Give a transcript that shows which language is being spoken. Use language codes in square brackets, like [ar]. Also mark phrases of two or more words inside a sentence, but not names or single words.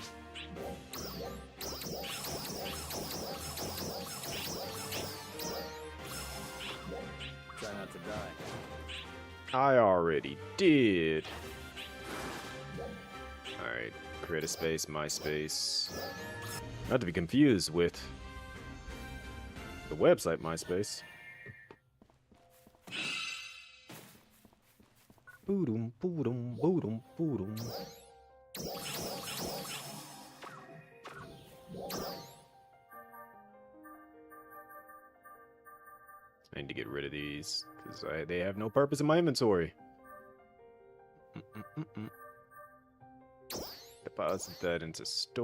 [en] Try not to die. I already did. Alright, create a space, MySpace. Not to be confused with the website MySpace. Boodum, boodum, boodum, boodum. I need to get rid of these because they have no purpose in my inventory. Deposit that into store.